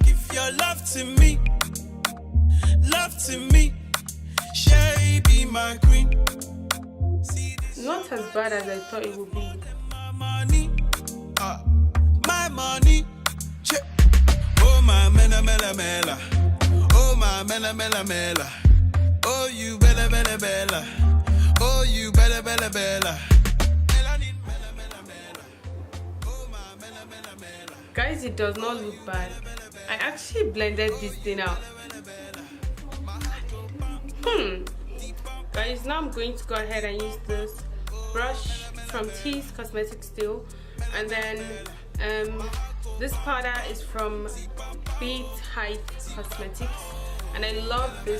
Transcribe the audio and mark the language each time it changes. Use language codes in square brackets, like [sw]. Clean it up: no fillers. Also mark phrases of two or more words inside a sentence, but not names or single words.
[en] Give your love to me. Love to me. Shay be my queen. See this Not as bad as I thought it would be. my money. My money. Check. Oh my mela mela mela. Oh my mela mela mela. Oh you bella bella bella. Oh you bella bella bella. Melanin mela mela mela. Oh my mela mela mela. Guys, it does not look bad. I actually blended this thing out. Guys, now I'm going to go ahead and use this brush from Tease Cosmetics still, and then this powder is from Beat Height Cosmetics, and I love this.